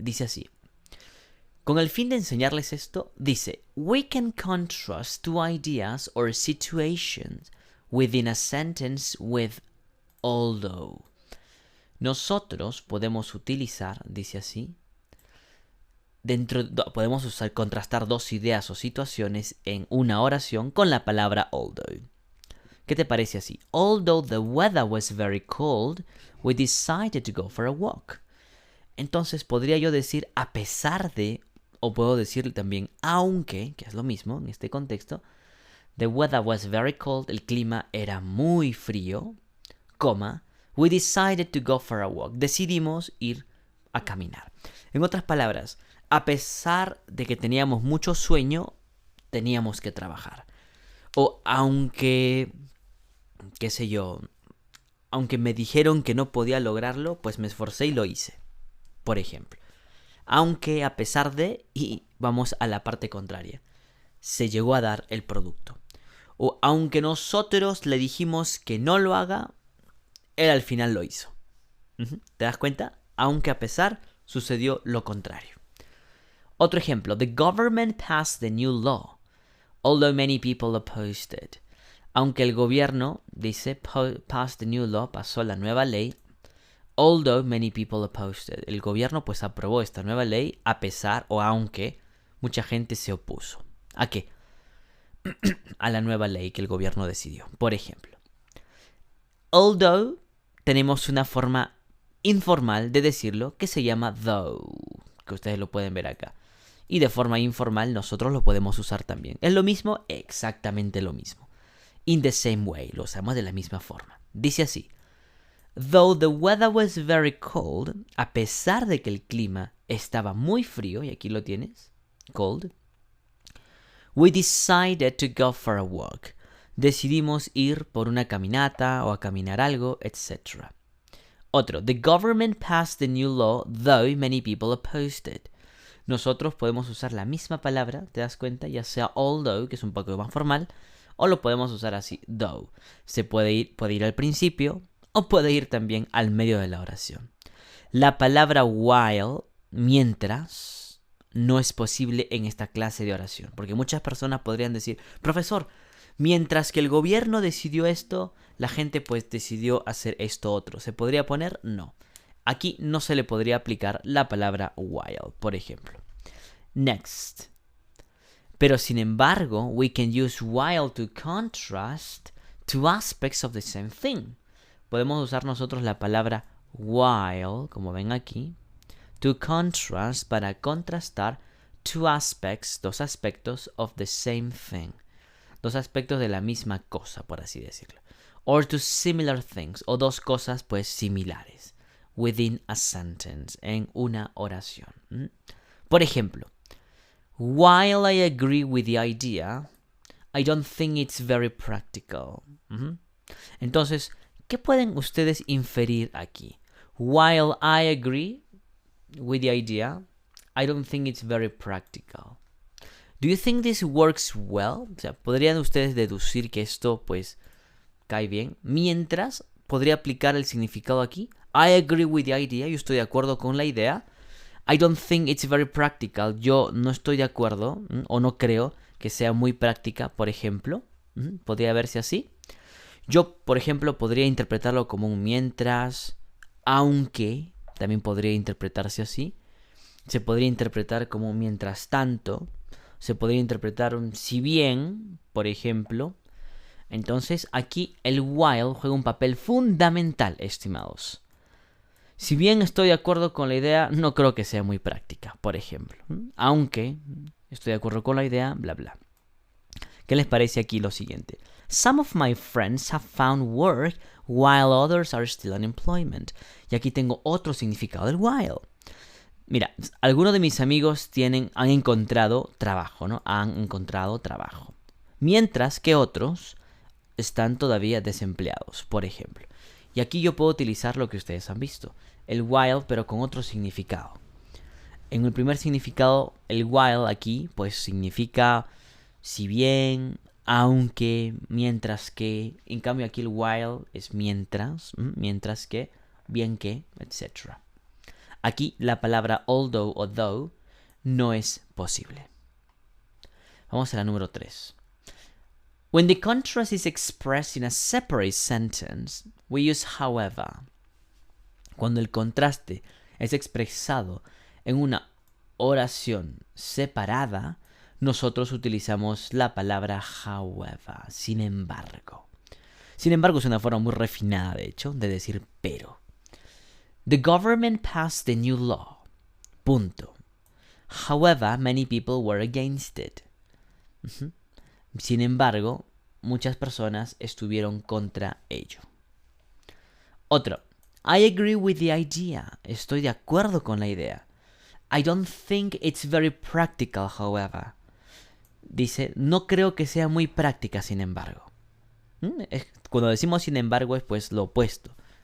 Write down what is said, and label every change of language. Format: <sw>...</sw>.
<es>Dice así. Con el fin de enseñarles esto, dice:</es> <en>We can contrast two ideas or situations within a sentence with although.</en> <es>Nosotros podemos utilizar, dice así, podemos contrastar dos ideas o situaciones en una oración con la palabra although. ¿Qué te parece así?</es> <en>Although the weather was very cold, we decided to go for a walk.</en> <es>Entonces podría yo decir a pesar de, o puedo decir también aunque, que es lo mismo en este contexto.</es> <en>The weather was very cold,</en> <es>el clima era muy frío, coma,</es> <en>we decided to go for a walk.</en> <es>Decidimos ir a caminar. En otras palabras, a pesar de que teníamos mucho sueño, teníamos que trabajar. O aunque, qué sé yo, aunque me dijeron que no podía lograrlo, pues me esforcé y lo hice. Por ejemplo. Aunque a pesar de, y vamos a la parte contraria, se llegó a dar el producto. O aunque nosotros le dijimos que no lo haga, él al final lo hizo. ¿Te das cuenta? Aunque a pesar, sucedió lo contrario. Otro ejemplo,</es> <en>the government passed the new law, although many people opposed it.</en> <es>Aunque el gobierno, dice,</es> <en>passed the new law,</en> <es>pasó la nueva ley,</es> <en>although many people opposed it.</en> <es>El gobierno pues aprobó esta nueva ley a pesar o aunque mucha gente se opuso. ¿A qué? A la nueva ley que el gobierno decidió. Por ejemplo, although tenemos una forma informal de decirlo que se llama though, que ustedes lo pueden ver acá. Y de forma informal nosotros lo podemos usar también. ¿Es lo mismo? Exactamente lo mismo.</es> <en>In the same way,</en> <es>lo usamos de la misma forma. Dice así.</es> <en>Though the weather was very cold,</en> <es>a pesar de que el clima estaba muy frío, y aquí lo tienes,</es> <en>cold, we decided to go for a walk.</en> <es>Decidimos ir por una caminata o a caminar algo, etc.</es> <en>Otro, the government passed the new law, though many people opposed it.</en> <es>Nosotros podemos usar la misma palabra, ¿te das cuenta? Ya sea although, que es un poco más formal, o lo podemos usar así, though. Se puede ir al principio, o puede ir también al medio de la oración. La palabra while, mientras, no es posible en esta clase de oración. Porque muchas personas podrían decir, profesor, mientras que el gobierno decidió esto, la gente pues decidió hacer esto otro. ¿Se podría poner? No. Aquí no se le podría aplicar la palabra while, por ejemplo.</es> <en>Next.</en> <es>Pero sin embargo,</es> <en>we can use while to contrast two aspects of the same thing.</en> <es>Podemos usar nosotros la palabra while, como ven aquí,</es> <en>to contrast,</en> <es>para contrastar</es> <en>two aspects,</en> <es>dos aspectos</es> <en>of the same thing.</en> <es>Dos aspectos de la misma cosa, por así decirlo.</es> <en>Or to similar things,</en> <es>o dos cosas pues similares.</es> <en>Within a sentence,</en> <es>en una oración. Por ejemplo,</es> <en>while I agree with the idea, I don't think it's very practical.</en> <es>Entonces, ¿qué pueden ustedes inferir aquí?</es> <en>While I agree with the idea, I don't think it's very practical. Do you think this works well?</en> <es>O sea, ¿podrían ustedes deducir que esto, pues, cae bien? Mientras, podría aplicar el significado aquí.</es> <en>I agree with the idea.</en> <es>Yo estoy de acuerdo con la idea.</es> <en>I don't think it's very practical.</en> <es>Yo no estoy de acuerdo o no creo que sea muy práctica, por ejemplo. Podría verse así. Yo, por ejemplo, podría interpretarlo como un mientras, aunque. También podría interpretarse así. Se podría interpretar como un mientras tanto. Se podría interpretar un si bien, por ejemplo. Entonces, aquí el while juega un papel fundamental, estimados. Si bien estoy de acuerdo con la idea, no creo que sea muy práctica, por ejemplo. Aunque estoy de acuerdo con la idea, bla, bla. ¿Qué les parece aquí lo siguiente?</es> <en>Some of my friends have found work while others are still in employment.</en> <es>Y aquí tengo otro significado del while. Mira, algunos de mis amigos han encontrado trabajo, ¿no? Han encontrado trabajo. Mientras que otros están todavía desempleados, por ejemplo. Y aquí yo puedo utilizar lo que ustedes han visto. El while, pero con otro significado. En el primer significado, el while aquí, pues significa si bien, aunque, mientras que. En cambio aquí el while es mientras que, bien que, etc. Aquí la palabra although o though no es posible. Vamos a la número 3.</es> <en>When the contrast is expressed in a separate sentence, we use however.</en> <es>Cuando el contraste es expresado en una oración separada, nosotros utilizamos la palabra however, sin embargo. Sin embargo, es una forma muy refinada, de hecho, de decir pero.</es> <en>The government passed the new law. Punto. However, many people were against it.</en> <es>Sin embargo, muchas personas estuvieron contra ello. Otro.</es> <en>I agree with the idea.</en> <es>Estoy de acuerdo con la idea.</es> <en>I don't think it's very practical, however.</en> <es>Dice, no creo que sea muy práctica, sin embargo. Cuando decimos sin embargo es pues lo opuesto.</es>